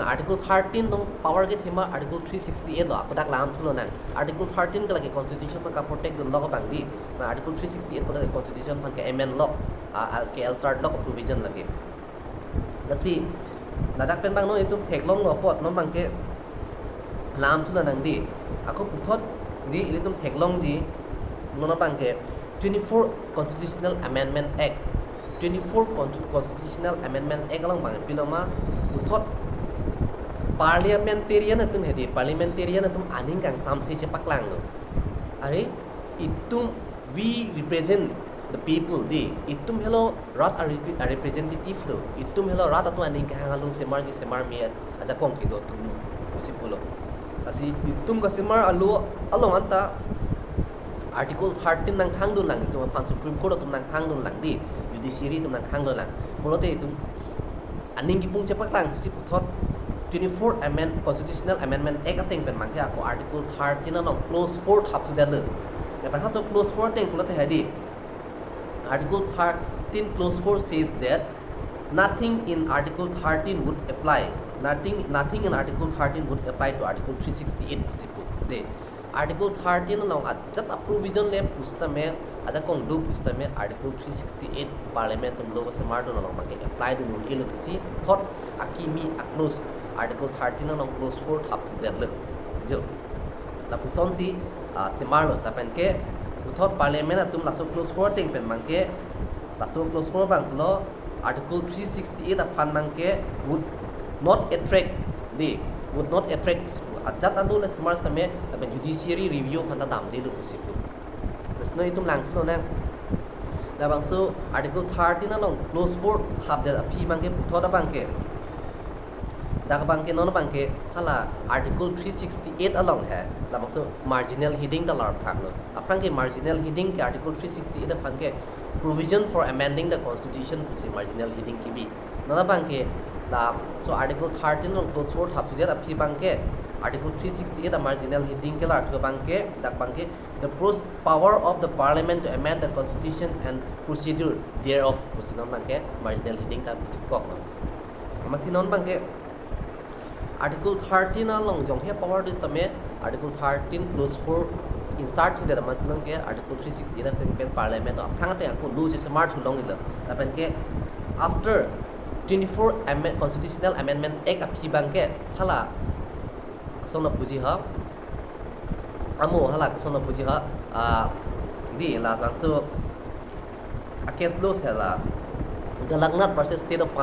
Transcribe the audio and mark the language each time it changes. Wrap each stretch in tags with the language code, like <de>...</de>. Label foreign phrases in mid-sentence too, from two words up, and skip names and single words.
<mjw>article 13 no power ke thema article 368 lo akodak lam thulo nang article 13 kala ke constitution pa ka</mjw> <en>protect the law</en> <mjw>bang di article 368 pa ke constitution pa ke</mjw> <en>amend law</en> <mjw>ke</mjw> <en>altered law provision</en> <mjw>lage lasi nadak pen bang no itum theklong lo pot no bang ke lam thuna nang di ako puthot di ilitum theklong ji no bang ke 24</mjw> <en>Constitutional Amendment Act</en> <mjw>24</mjw> <en>Constitutional Amendment Act</en> <mjw>along bang piloma puthot parliamentarian atum hedi parliamentarian atum aning kang samsi cepak lang lo are itum</mjw> <en>we represent the people</en> <mjw>di itum hello rat a representative lo itum hello rat atu aning kang halung semar ji semar mi aja kong ki do tum usipulo asi itum ka semar alu along anta article 13 nang hangdun lang itum pan Supreme Court atum nang hangdun lang di judiciary tum nang hangdun lang pulote itum aning gipung cepak lang si puthot 24</mjw> <en>Constitutional Amendment Act</en> <mjw>ateng pen mangke ako article 13 no clause 4 thap to dal le pa haso clause 4 teng pulote hadi</mjw> <en>article 13 clause 4 says that nothing in article 13 would apply nothing in article 13 would apply to article 368 possible de article 13</en> <mjw>no ajat provision le pustame aja kong do pustame article 368 parliament lo se mardo no mangke apply do no ilo si thought akimi aclose article 13 no clause 4 thap to dal jo la puson si se marlo ta pen ke thought parliament atum la so clause 4 teng pen mangke la so clause 4 bang lo article 368 upon banke</mjw> <en>would not attract</en> <mjw>ajat alu le smart tame</mjw> <en>judiciary review</en> <mjw>phanda dam de lu possible lesno itum lang thuno na labang so article 13 along clause 4 hab de aphi banke puthoda banke dak banke non banke hala article 368 along hai labang so</mjw> <en>marginal heading</en> <mjw>da lar thak lo apang ke</mjw> <en>marginal heading</en> <mjw>ke article 368 da banke</mjw> <en>provision for amending the constitution</en> <mjw>kusi</mjw> <en>marginal heading</en> <mjw>ki bi nona banke la so article 13 along clause 4 hab de aphi banke article 368</mjw> <en>the marginal heading</en> <mjw>ke lar thak banke dak banke</mjw> <en>the power of the parliament to amend the constitution and procedure thereof</en> <mjw>kusi non banke</mjw> <en>marginal heading</en> <mjw>ta kok no amasi non banke article 13 along jong he</mjw> <en>power this same</en> <mjw>article 13 clause 4 insert to the masinang ke article 360 that pen parliament of thang te ko lose smart long ila apen ke after 24</mjw> <en>constitutional amendment act</en> <mjw>aphi banke hala sona puji ha amo hala sona puji ha di la sang so a</mjw> <en>case laws</en> <mjw>hala Galokh versus state of</mjw>